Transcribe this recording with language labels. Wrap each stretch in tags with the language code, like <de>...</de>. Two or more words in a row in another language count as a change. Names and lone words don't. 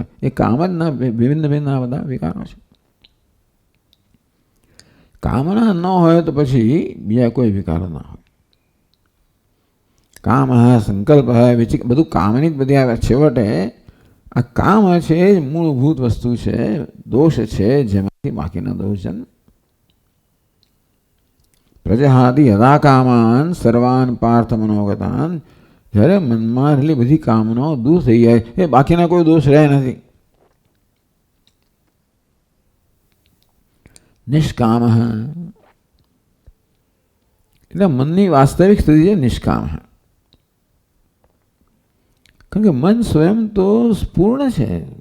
<gu>એ કામ જ ના ભિન્ન ભિન્ન આ બધા વિકારો છે. કામના ન હોય તો પછી બીજા કોઈ વિકારો ના હોય. કામ, સંકલ્પ, વિચિક, બધું કામની જ બધી આવે. છેવટે આ કામ છે એ જ મૂળભૂત વસ્તુ છે, દોષ છે, જેમાંથી બાકીના દોષ જન્મ.</gu> <sa>પ્રજહાતિ યદા કામાન સર્વાન પાર્થ મનોગતાન,</sa> <gu>જ્યારે મનમાં એટલી બધી કામનાઓ દૂર થઈ જાય, એ બાકીના કોઈ દોષ રહે નથી. નિષ્કામ એટલે મનની વાસ્તવિક સ્થિતિ છે નિષ્કામ. કારણ કે મન સ્વયં તો પૂર્ણ છે.</gu>